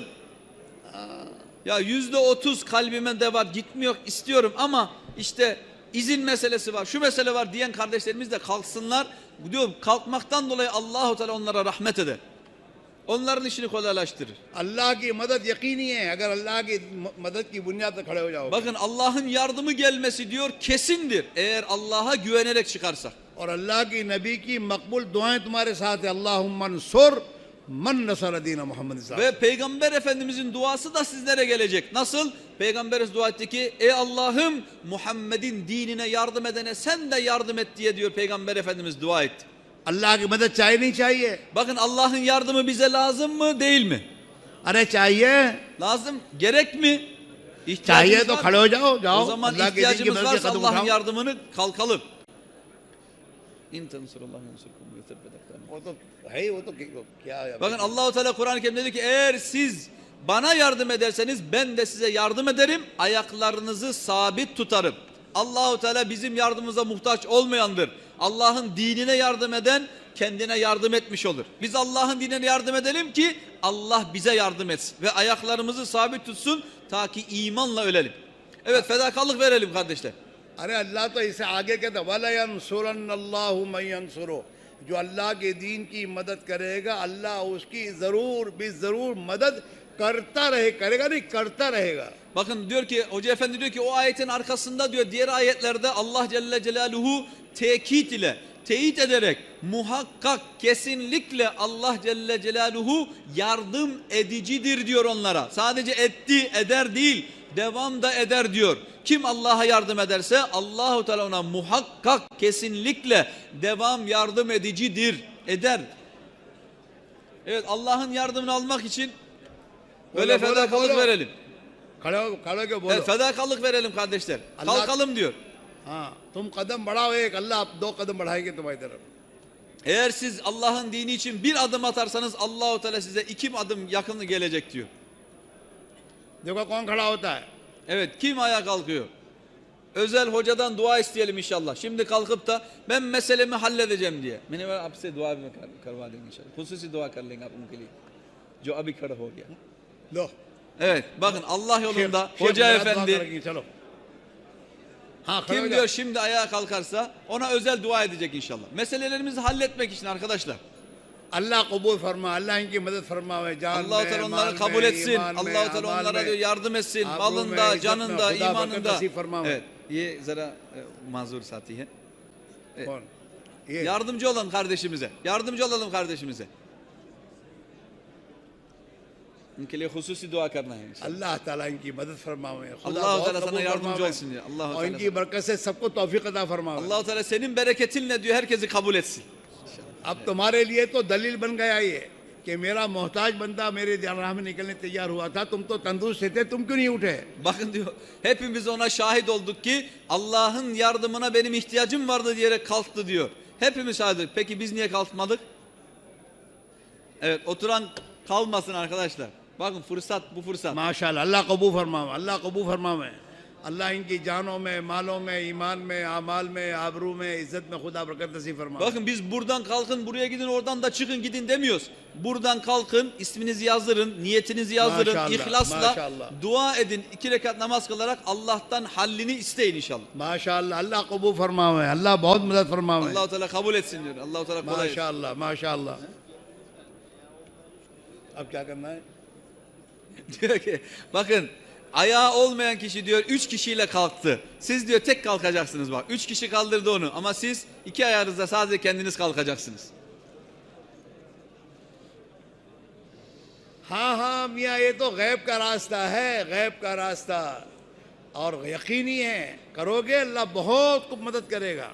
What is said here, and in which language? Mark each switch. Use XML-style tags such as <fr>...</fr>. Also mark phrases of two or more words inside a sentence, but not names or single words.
<tr>Ya %30 kalbime de var, gitmiyor istiyorum ama işte izin meselesi var, şu mesele var diyen kardeşlerimiz de kalksınlar. Diyorum kalkmaktan dolayı Allah-u Teala onlara rahmet eder. Onların işini kolaylaştırır.</tr> <hi>अल्लाह की मदद यक़ीनी है। अगर अल्लाह की मदद की बुनियाद पे खड़े हो जाओ.</hi> <tr>Bakın Allah'ın yardımı gelmesi diyor kesindir. Eğer Allah'a güvenerek çıkarsak.</tr> <hi>और अल्लाह की नबी की मकबूल दुआएं तुम्हारे साथ है</hi> <ar>اللهم انصر من نصر دين محمد</ar> <hi>साहब.</hi> <tr>Ve Peygamber Efendimizin duası da sizlere gelecek. Nasıl? Peygamberimiz dua etti ki ey Allah'ım Muhammed'in dinine yardım edene sen de yardım et diye diyor Peygamber Efendimiz dua etti.</tr> <hi>अल्लाह की मदद चाहिए नहीं चाहिए?</hi> <tr>Bakın Allah'ın yardımı bize lazım mı değil mi?</tr> <hi>अरे चाहिए.</hi> <tr>Lazım. Gerek mi?</tr> <hi>चाहिए</hi> <tr>İhtiyacımız</tr> <hi>तो</hi> <tr>var</tr> <hi>खड़े</hi> <tr>mı?</tr> <hi>हो जाओ जाओ.</hi> <tr>O zaman</tr> <hi>अल्लाह के दिन की</hi> <tr>ihtiyacımız</tr> <hi>मदद के</hi> <tr>varsa</tr> <hi>कदम</hi> <tr>Allah'ın</tr> <hi>उठाओ.</hi> <tr>yardımını kalkalım.</tr> <hi>वो तो है ही, वो तो क्या है?</hi> <tr>Bakın Allah-u Teala Kur'an-ı Kerim'de dedi ki eğer siz bana yardım ederseniz ben de size yardım ederim. Ayaklarınızı sabit tutarım. Allah-u Teala bizim yardımımıza muhtaç olmayandır. Allah'ın dinine yardım eden kendine yardım etmiş olur. Biz Allah'ın dinine yardım edelim ki Allah bize yardım etsin. Ve ayaklarımızı sabit tutsun ta ki imanla ölelim. Evet fedakarlık verelim kardeşler.</tr> <hi>अरे अल्लाह तो इसे आगे कहता</hi> <ar>ولينصرن الله من ينصره.</ar> <hi>जो अल्लाह के दीन की मदद करेगा अल्लाह उसकी जरूर भी जरूर मदद करता करेगा नहीं करता रहेगा.</hi> <tr>Bakın diyor ki Hoca Efendi diyor ki o ayetin arkasında diyor diğer ayetlerde Allah Celle Celaluhu tekit ile teyit ederek muhakkak kesinlikle Allah Celle Celaluhu yardım edicidir diyor onlara. Sadece etti eder değil devam da eder diyor. Kim Allah'a yardım ederse Allahu Teala ona muhakkak kesinlikle devam yardım edicidir eder. Evet Allah'ın yardımını almak için böyle fedakarlık verelim.</tr> <hi>खड़े के बोलो.</hi> <tr>Evet, fedakarlık verelim kardeşler. Allah- Kalkalım diyor.</tr> <hi>हाँ तुम कदम बढ़ाओ एक अल्लाह दो कदम बढ़ाएंगे तुम्हारी तरफ.</hi> <tr>Eğer siz Allah'ın dini için bir adım atarsanız Allahu Teala size 2 adım yakın gelecek diyor.</tr> <hi>देखो कौन खड़ा होता है?</hi> <tr>Evet kim ayağa kalkıyor? Özel hocadan dua isteyelim inşallah. Şimdi kalkıp da ben meselemi halledeceğim diye.</tr> <hi>मैंने आपसे दुआ भी करवा देंगे इंशाल्लाह. खुसूसी दुआ कर लेंगे आप उनके लिए. जो अभी खड़ा हो गया. लो</hi> <tr>Evet bakın Allah yolunda</tr> <hi>शेख</hi> <tr>hoca</tr> <hi>मेरा दुआ</hi> <tr>efendi</tr> <hi>करेंगे, चलो. हाँ खड़े हो</hi> <tr>kim</tr> <hi>जाओ.</hi> <tr>diyor şimdi ayağa kalkarsa ona özel dua edecek inşallah. Meselelerimizi halletmek için arkadaşlar.</tr> <hi>अल्लाह कबूल फरमा, अल्लाह इनकी मदद फरमावे जान</hi> <tr>Allah-u</tr> <hi>में,</hi> <tr>Teala</tr> <hi>माल</hi> <tr>onları</tr> <hi>में,</hi> <tr>kabul etsin.</tr> <hi>ईमान में,</hi> <tr>Allah-u Teala</tr> <hi>अमाल</hi> <tr>onlara</tr> <hi>में.</hi> <tr>diyor yardım etsin.</tr> <hi>आबरू में,</hi> <tr>Malında,</tr> <hi>इज्जत में,</hi> <tr>canında,</tr> <hi>खुदा बरकत</hi> <tr>imanında.</tr> <hi>नसीब फरमावे. Evet. ये ज़रा माज़ूर साथी है. कौन? ये</hi> <tr>Yardımcı olalım kardeşimize. Yardımcı olalım kardeşimize.</tr> <hi>उनके लिए खुसूसी दुआ करना है इंशाल्लाह. अल्लाह ताला इनकी मदद फरमावे. खुदा</hi> <tr>Allah-u</tr> <hi>बहुत</hi> <tr>Teala sana</tr> <hi>कबूल</hi> <tr>yardımcı</tr> <hi>फरमावे.</hi> <tr>olsun diyor. Allah-u</tr> <hi>और</hi> <tr>Teala.</tr> <hi>इनकी बरकत से सबको तौफीक अता फरमावे.</hi> <tr>Allah-u Teala senin bereketinle diyor herkesi kabul etsin. अब तुम्हारे लिए तो दलील बन गया ये कि मेरा मोहताज बंदा मेरे राह में निकलने तैयार हुआ था, तुम तो तंदुरुस्त थे, तुम क्यों नहीं उठे? Bakın diyor hepimiz ona şahit olduk ki Allah'ın yardımına benim ihtiyacım vardı diyerek kalktı diyor. Hepimiz şahit. Peki biz niye kalkmadık? Evet oturan kalmasın arkadaşlar. Bakın fırsat bu fırsat.</tr> <hi>माशाल्लाह अल्लाह कबूल फरमावे, अल्लाह कबूल फरमावे. अल्लाह इनकी जानों में, मालों में, ईमान में, आमाल में, आबरू में, इज्जत में खुदा बरकत नसीब फरमाए।</hi> <tr>Bakın biz buradan kalkın buraya gidin, oradan da çıkın gidin demiyoruz. Buradan kalkın, isminizi yazdırın, niyetinizi yazdırın, Maşallah, ihlasla maşallah. dua edin. 2 rekat namaz kılarak Allah'tan hallini isteyin inşallah.</tr> <hi>माशाअल्लाह, अल्लाह कबूल फरमावे, अल्लाह बहुत मदद फरमावे। Allah-u Teala kabul etsin diyor. Allah-u Teala kolay etsin. माशाअल्लाह माशाअल्लाह। अब क्या करना है?</hi> <tr>Diyor ki bakın ayağı olmayan kişi diyor 3 kişiyle kalktı. Siz diyor tek kalkacaksınız bak. 3 kişi kaldırdı onu ama siz 2 ayağınızla sadece kendiniz kalkacaksınız.</tr> <hi>हाँ हाँ मियाँ, ये तो गैब का रास्ता है, गैब का रास्ता और यकीनी है, करोगे अल्लाह बहुत कुछ मदद करेगा।</hi>